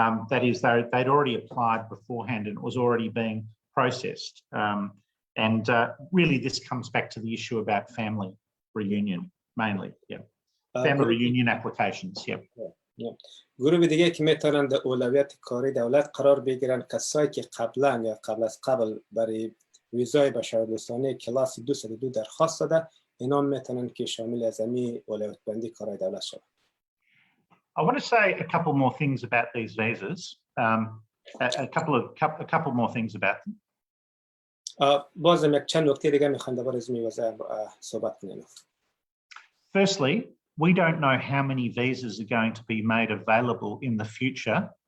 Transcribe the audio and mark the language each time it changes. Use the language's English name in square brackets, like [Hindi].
[English] That is, they'd already applied beforehand and it was already being processed. And really, this comes back to the issue about family reunion, mainly. Yeah, family reunion applications. Yeah. [Persian] گروه دیگه که میتونن در اولویت کاری دولت قرار بگیرن کسایی که قبلا یا قبل از قبل برای ویزای بشردوستانه کلاس 202 درخواست داده اینا میتونن که شامل از همین اولویت بندی کارهای دولت شوند. [English] I want to say a couple more things about these visas. A couple more things about them. [Persian] بازم یک چند نکته دیگه میخوام درباره از این ویزا صحبت کنیم. [English] Firstly, we don't know how many visas are going to be made available in the future